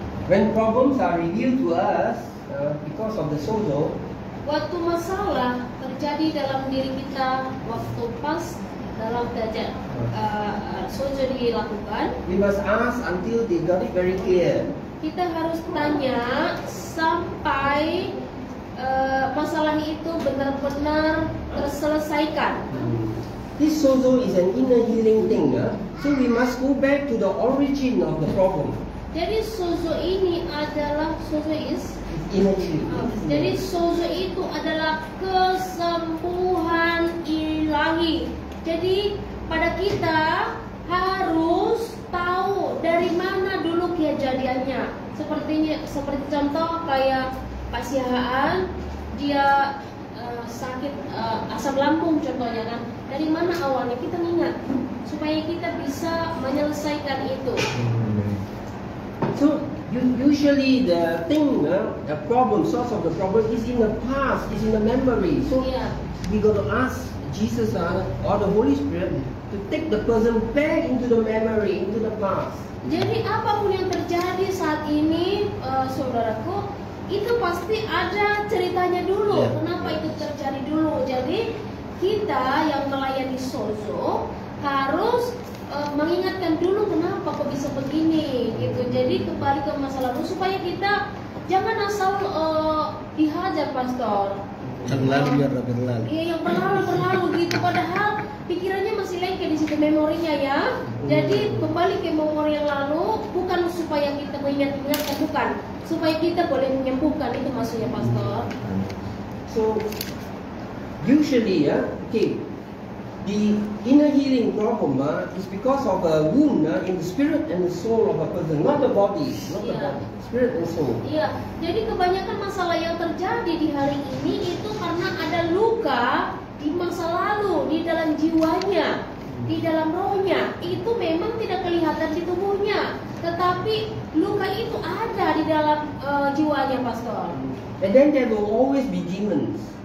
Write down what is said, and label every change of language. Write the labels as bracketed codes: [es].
[en] When problems are revealed to us because of the sozo, [id] Waktu masalah terjadi dalam diri kita, waktu pas dalam keadaan sozo dilakukan, [en] we must ask until they got it very clear. [id] kita harus tanya sampai masalah itu benar-benar terselesaikan. [en] This sozo is an inner healing thing, so we must go back to the origin of the problem. [id] Jadi sozo ini adalah [en] Inner healing. [id] Jadi sozo itu adalah kesembuhan ilahi. Jadi pada kita harus tahu dari mana dulu kejadiannya. Seperti contoh kayak Pak Sihaan, dia sakit asam lambung contohnya kan. Dari mana awalnya kita ingat supaya kita bisa menyelesaikan itu. [en] So usually the thing, the problem, source of the problem is in the past, is in the memory. So we got to ask Jesus or the Holy Spirit to take the person back into the memory, into the past. [id] Jadi apapun yang terjadi saat ini, saudaraku, itu pasti ada ceritanya dulu. Ya. Kenapa itu terjadi dulu? Jadi kita yang melayani sozo harus mengingatkan dulu kenapa kok bisa begini, gitu. Jadi kembali ke masa lalu supaya kita jangan asal dihajar, pastor. Yang lalu biar berlalu. Iya, yang berlalu gitu. Padahal pikirannya masih lengket di situ, memorinya ya. Jadi kembali ke memori yang lalu, bukan supaya kita mengingat-ingatkan, bukan, supaya kita boleh menyembuhkan, itu maksudnya, pastor. [en] So usually, okay, the inner healing problem is because of a wound in the spirit and the soul of a person, not the body, not the Yeah. body, spirit and soul. [id] Iya, jadi kebanyakan masalah yang terjadi di hari ini itu karena ada luka di masa lalu, di dalam jiwanya, di dalam rohnya. Itu memang tidak kelihatan di tubuhnya, tetapi luka itu ada di dalam jiwanya, pastor. [en] And then there will always be demons.